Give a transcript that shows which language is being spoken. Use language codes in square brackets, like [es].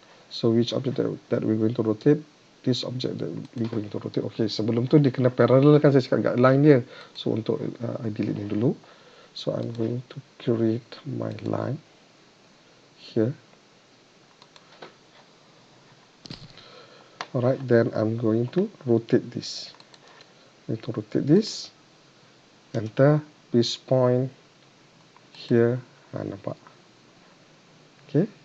[en] So which object that we're going to rotate? This object that we're going to rotate. [ms] Okay, sebelum tu dia kena parallel kan, saya cakap guideline dia. So untuk I delete ni dulu. [en] So I'm going to create my line here. Alright, then I'm going to rotate this. I'm going to rotate this. Enter, this point here, nampak. Okay.